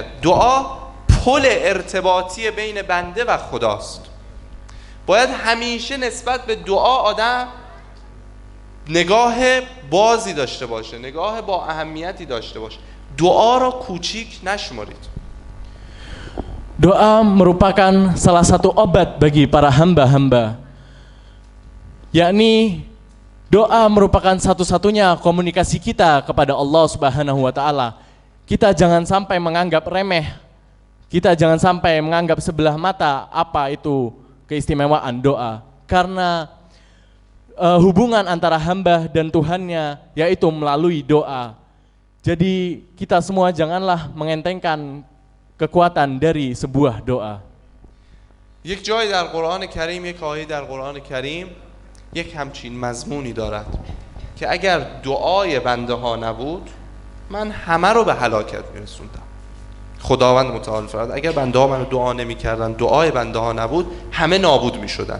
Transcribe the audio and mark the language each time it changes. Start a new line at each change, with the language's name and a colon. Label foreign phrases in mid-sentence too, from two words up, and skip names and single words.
Persian: دعا پل ارتباطی بین بنده و خداست. باید همیشه نسبت به دعا آدم نگاه بازی داشته باشه، نگاه با اهمیتی داشته باشه. دعا را کوچیک نشمارید.
Indonesian: Doa merupakan salah satu obat bagi para hamba-hamba. Yakni doa merupakan satu-satunya komunikasi kita kepada Allah
Arabic: سبحانه و تعالى.
Indonesian: Kita jangan sampai menganggap remeh. Kita jangan sampai menganggap sebelah mata apa itu keistimewaan doa. Karena hubungan antara hamba dan Tuhannya yaitu melalui doa. Jadi kita semua janganlah mengentengkan kekuatan dari sebuah doa.
Persian: یک جای در قرآن کریم، یک آیه در قرآن کریم یک همچین مضمونی دارد که اگر دعای بنده ها نبود من همه رو به هلاکت میرسوندم. خداوند متعال فرمود اگر بنده ها منو دعا نمی کردن، دعای بنده ها نبود، همه نابود می شدن.